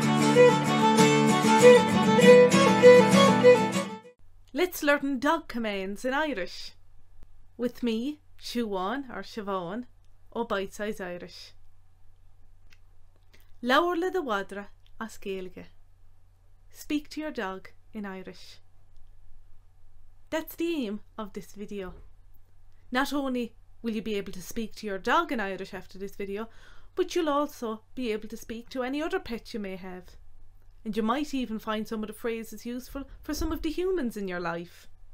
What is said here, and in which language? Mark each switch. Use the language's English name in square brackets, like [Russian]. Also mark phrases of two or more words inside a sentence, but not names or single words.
[English] Let's learn dog commands in Irish. With me, Siobhan or Siobhan, ó Bitesize Irish. [Irish] Labhair le do mhadra as Gaeilge. [English] Speak to your dog in Irish. That's the aim of this video. Not only will you be able to speak to your dog in Irish after this video, but you'll also be able to speak to any other pet you may have. And you might even find some of the phrases useful for some of the humans in your life.